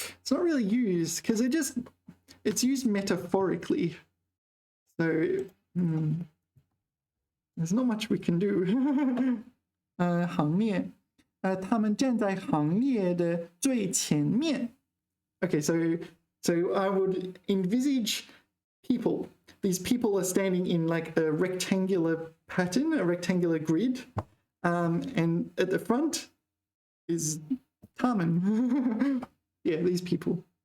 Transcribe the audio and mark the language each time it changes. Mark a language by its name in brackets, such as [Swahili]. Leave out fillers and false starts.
[English] It's not really used because it's used metaphorically. So there's not much we can do. [Chinese] 行列. 他们站在行列的最前面. [English] Okay, so I would envisage people. These people are standing in like a rectangular pattern, a rectangular grid. And at the front is 他们. Yeah, these people.